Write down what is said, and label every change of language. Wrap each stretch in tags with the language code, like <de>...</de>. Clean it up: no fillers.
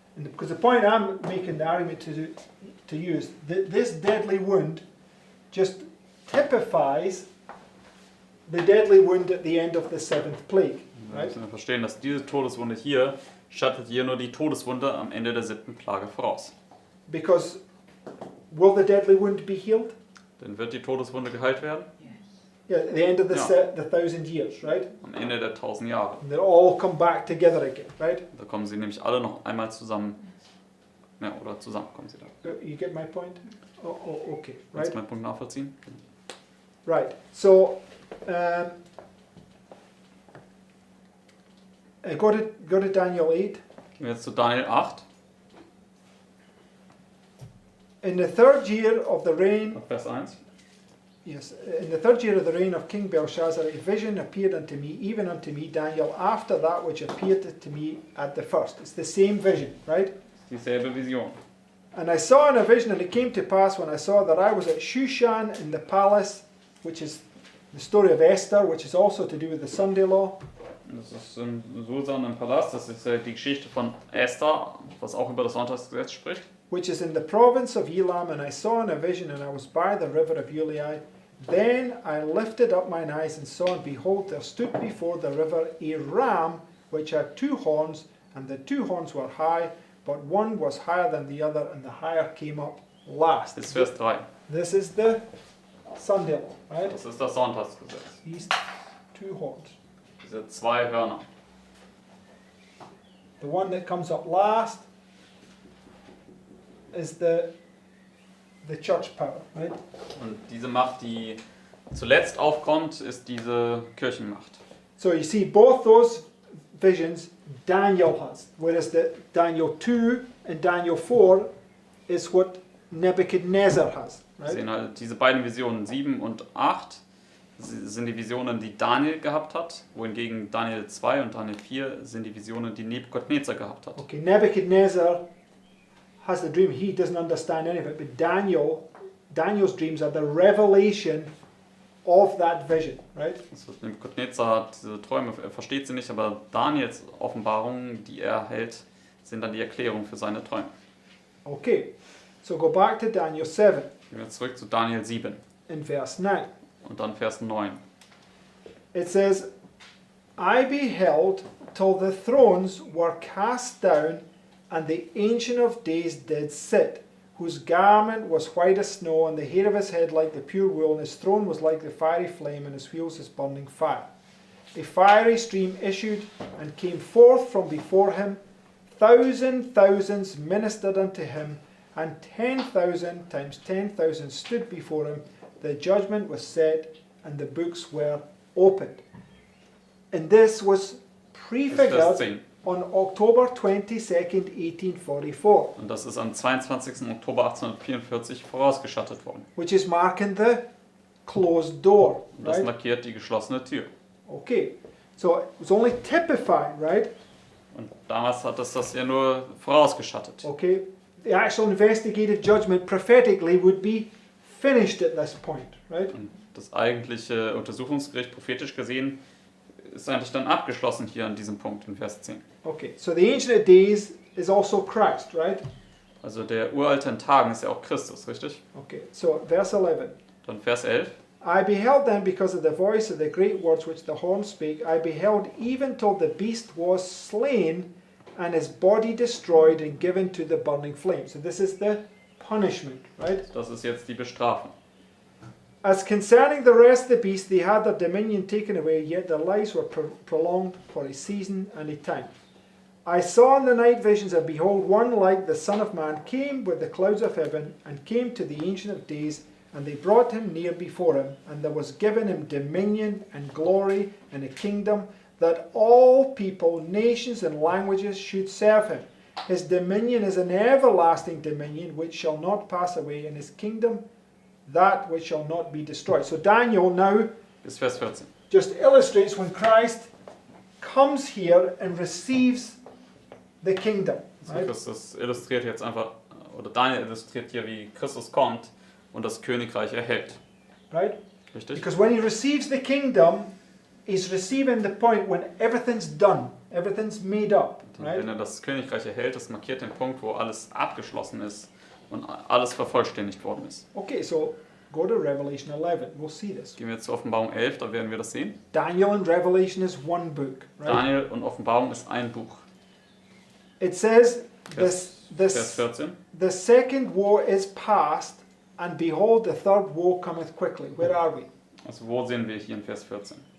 <en>And because the point I'm making the argument to use, this deadly wound just typifies the deadly wound at the end of the 7th plague,</en> <de>Wir</de> <en>right?</en> <de>müssen verstehen, dass diese Todeswunde hier schattet hier nur die Todeswunde am Ende der 7. Plage voraus.</de> <en>Because will the deadly wound be healed?</en> <de>Denn wird die Todeswunde geheilt werden?</de> <en>Yeah, at the end of the, Yeah. the 1,000 years, right?</en> <de>Am Ende der 1000 Jahre.</de> <en>And they'll all come back together again, right?</en> <de>Da kommen sie nämlich alle noch einmal zusammen. Ja, oder zusammen kommen sie da.</de> <en>You get my point? Oh, okay,</en> <de>Kannst</de> <en>right?</en> <de>du meinen Punkt nachvollziehen?</de> <en>Right. So, go to Daniel 8.</en> <de>Gehen wir jetzt zu Daniel 8,</de> <en>In the 3rd year of the reign,</en> <de>Vers 1.</de> <en>yes, in the 3rd year of the reign of King Belshazzar, a vision appeared unto me, even unto me, Daniel, after that which appeared to me at the first. It's the same vision, right?</en> <de>Dieselbe Vision.</de> <en>And I saw in a vision, and it came to pass when I saw that I was at Shushan in the palace, which is the story of Esther, which is also to do with the Sunday law.</en> <de>Das ist in Susan im Palast, das ist die Geschichte von Esther, was auch über das Sonntagsgesetz spricht.</de> <en>Which is in the province of Elam, and I saw in a vision, and I was by the river of Ulai. Then I lifted up mine eyes and saw, and behold, there stood before the river a ram, which had 2 horns, and the 2 horns were high, but one was higher than the other, and the higher came up last.</en> <de>Bis Vers 3.</de> <en>This is the Sunday law, right?</en> <de>Das ist das Sonntagsgesetz.</de> <en>These 2 horns.</en> <de>Diese 2 Hörner.</de> <en>The one that comes up last is the church power, right?</en> <de>Und diese Macht, die zuletzt aufkommt, ist diese Kirchenmacht.</de> <en>So you see both those visions Daniel has, whereas the Daniel 2 and Daniel 4 is what Nebuchadnezzar has,</en> <de>Wir</de> <en>right?</en> <de>sehen halt diese beiden Visionen 7 und 8 sind die Visionen, die Daniel gehabt hat, wohingegen Daniel 2 und Daniel 4 sind die Visionen, die Nebukadnezar gehabt hat.</de> <en>Okay, Nebuchadnezzar has the dream. He doesn't understand any of it, but Daniel's dreams are the revelation of that vision, right?</en> <de>Also Nebukadnezar hat diese Träume, er versteht sie nicht, aber Daniels Offenbarungen, die er erhält, sind dann die Erklärung für seine Träume.</de> <en>Okay, so go back to Daniel 7</en> <de>Gehen wir zurück zu Daniel 7</de> <en>in verse 9.</en> <de>und dann Vers 9.</de> <en>It says, I beheld till the thrones were cast down, and the Ancient of Days did sit, whose garment was white as snow, and the hair of his head like the pure wool, and his throne was like the fiery flame, and his wheels as burning fire. A fiery stream issued and came forth from before him. Thousands ministered unto him, and 10,000 times 10,000 stood before him. The judgment was set, and the books were opened. And this was</en> <de>Das ist Vers</de> <en>prefigured</en> <de>10.</de> <en>on October 22nd, 1844,</en> <de>Und das ist am 22. Oktober 1844 vorausgeschattet worden.</de> <en>which is marking the closed door,</en> <de>Und das</de> <en>right?</en> <de>markiert die geschlossene Tür.</de> <en>Okay, so it was only typified, right?</en> <de>Und damals hat das ja nur vorausgeschattet.</de> <en>Okay, the actual investigative judgment prophetically would be finished at this point, right?</en> <de>Und das eigentliche Untersuchungsgericht, prophetisch gesehen, ist eigentlich dann abgeschlossen hier an diesem Punkt in Vers 10.</de> <en>Okay, so the Ancient of Days is also Christ, right?</en> <de>Also der Uralte in Tagen ist ja auch Christus, richtig?</de> <en>Okay, so verse 11.</en> <de>Dann Vers 11.</de> <en>I beheld then because of the voice of the great words which the horns spake, I beheld even till the beast was slain and his body destroyed and given to the burning flame. So this is the punishment, right?</en> <de>Das ist jetzt die Bestrafung.</de> <en>As concerning the rest of the beasts, they had their dominion taken away, yet their lives were prolonged for a season and a time. I saw in the night visions, and behold, one like the Son of Man came with the clouds of heaven, and came to the Ancient of Days, and they brought him near before him, and there was given him dominion and glory and a kingdom, that all people, nations, and languages should serve him. His dominion is an everlasting dominion which shall not pass away, and his kingdom that which shall not be destroyed. So Daniel now</en> <de>Bis Vers 14.</de> <en>just illustrates when Christ comes here and receives the kingdom.</en> <de>Also</de> <en>Right?</en> <de>Christus illustriert jetzt einfach, oder Daniel illustriert hier, wie Christus kommt und das Königreich erhält.</de> <en>Right?</en> <de>Richtig?</de> <en>Because when he receives the kingdom, he's receiving the point when everything's done, everything's made up.</en> <de>Und</de> <en>Right?</en> <de>wenn er das Königreich erhält, das markiert den Punkt, wo alles abgeschlossen ist und alles vervollständigt worden ist.</de> <en>Okay, so go to Revelation 11. We'll see this.</en> <de>Gehen wir jetzt zur Offenbarung 11, da werden wir das sehen.</de> <en>Daniel and Revelation is one book. Right?</en> <de>Daniel und Offenbarung ist ein Buch.</de> <en>It says</en> <de>Vers 14.</de> <en>the second woe is past, and behold, the third woe cometh quickly. Where are we?</en> <de>Also wo sehen wir hier in Vers 14?</de>